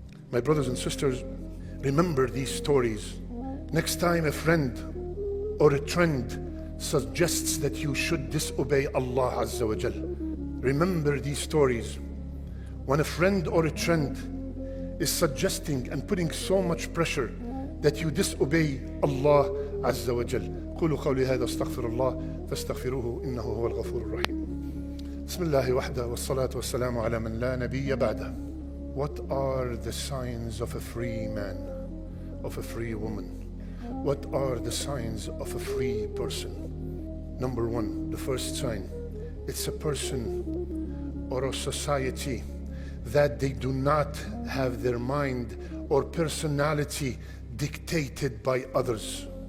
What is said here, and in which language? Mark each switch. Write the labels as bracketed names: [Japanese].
[English] My brothers and sisters, remember these stories. Next time a friend or a trend suggests that you should disobey Allah Azza wa Jal, remember these stories. When a friend or a trend is suggesting and putting so much pressure that you disobey Allah Azza wa Jal. [Arabic] قولوا قولي هذا استغفر الله فاستغفروه إنه هو الغفور الرحيم. بسم الله وحده والصلاة والسلام على من لا نبي بعده. [English] What are the signs of a free man, of a free woman? What are the signs of a free person? Number one, the first sign, it's a person or a society that they do not have their mind or personality dictated by others.